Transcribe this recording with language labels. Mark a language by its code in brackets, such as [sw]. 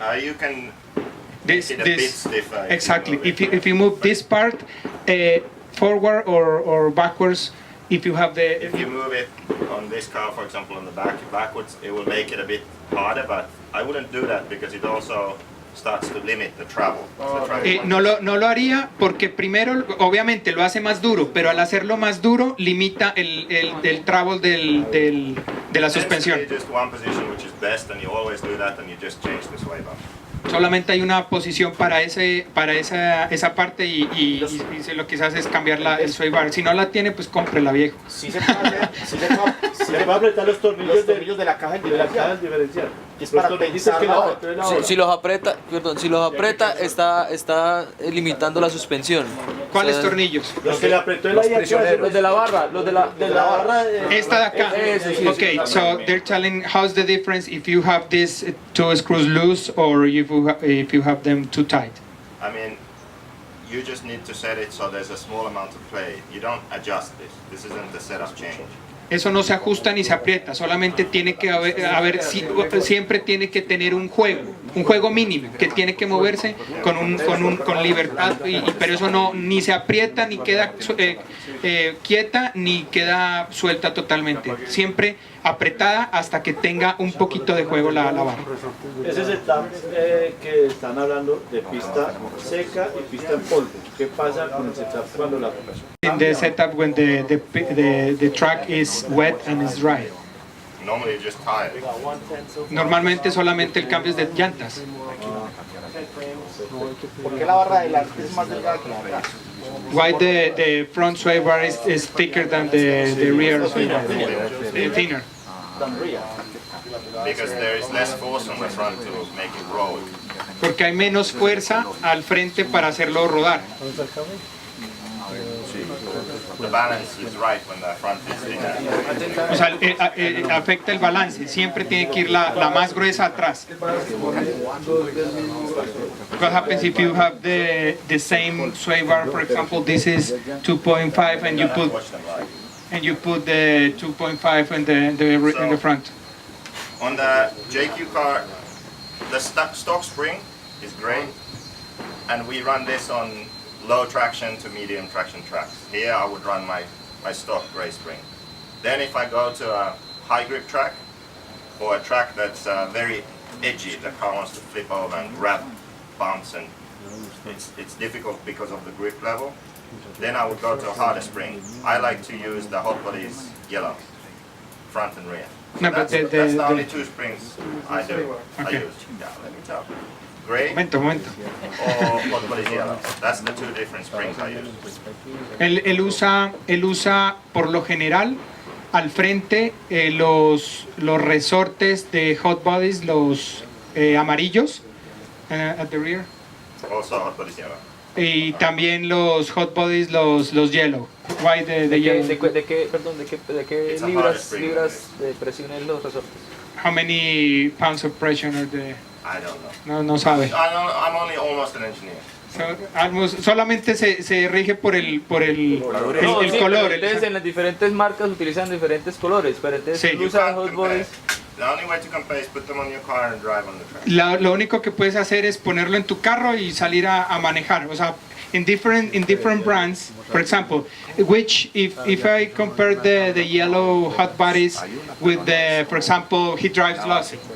[en] You can make it a bit stiffer. Exactly. If you move this part forward or backwards, if you have the... If you move it on this car, for example, on the backwards, it will make it a bit harder, but I wouldn't do that because it also starts to limit the travel. [es] no lo haría porque primero, obviamente lo hace más duro, pero al hacerlo más duro limita el travel de la suspensión. [en] Just one position which is best, and you always do that, and you just change the sway bar. [es] Solamente hay una posición para esa parte y lo que se hace es cambiar el sway bar. Si no la tiene, pues cómprela, viejo. Sí se puede apretar los tornillos de la caja diferencial. Y es para pensar Si los aprieta, está limitando la suspensión. ¿Cuáles tornillos? Los que le apretó el aire. Los de la barra, los de la barra. Esta de acá. [en] Okay, so they're telling how's the difference if you have these two screws loose or if you have them too tight. I mean, you just need to set it so there's a small amount of play. You don't adjust this. This isn't the setup change. [es] Eso no se ajusta ni se aprieta, solamente tiene que siempre tiene que tener un juego mínimo, que tiene que moverse con libertad, pero eso no ni se aprieta ni queda quieta ni queda suelta totalmente, siempre apretada hasta que tenga un poquito de juego la barra. Ese setup que están hablando de pista seca y pista en polvo. ¿Qué pasa con el setup cuando la [en] In the setup when the track is wet and is dry. Normally you just tie it. [es] Normalmente solamente el cambio es de llantas. ¿Por qué la barra delante es más delgada que la de atrás? [en] Why the front sway bar is thicker than the rear sway bar? Thinner. Because there is less force on the front to make it roll. [es] Porque hay menos fuerza al frente para hacerlo rodar. [en] The balance is right when the front is thinner. [es] O sea, afecta el balance. Siempre tiene que ir la más gruesa atrás. [en] What happens if you have the same sway bar? For example, this is 2.5 and you put the 2.5 in the front. On the JQ car, the stock spring is gray, and we run this on low traction to medium traction tracks. Here I would run my stock gray spring. Then if I go to a high grip track, or a track that's very edgy, the car wants to flip over and grab bumps, and it's difficult because of the grip level, then I would go to a harder spring. I like to use the Hot Bodies yellow, front and rear. No, but That's the only two springs I do. Okay. I use. Yeah, let me tell you. Gray [es] Momento. [en] or Hot Bodies yellow. That's the two different springs I use. [es] Él usa por lo general al frente los resortes de Hot Bodies, los amarillos, [en] at the rear. Also Hot Bodies yellow. [es] Y también los Hot Bodies, los yellow. [en] Why the yellow? [es] ¿De qué [en] It's a [es] libras [en] hard spring. [es] de presión en los resortes? [en] How many pounds of pressure are there? I don't know. [es] No sabe. [en] I'm only almost an engineer. [es] Solamente se rige por el Sí, color. Entonces en las diferentes marcas utilizan diferentes colores, pero entonces Sí. él usa Hot Bodies. [en] The only way to compare is put them on your car and drive on the track. [es] Lo único que puedes hacer es ponerlo en tu carro y salir a manejar. O sea, [en] in different brands, for example, [es] which if I compare the yellow Hot Bodies with for example, he drives Lossy.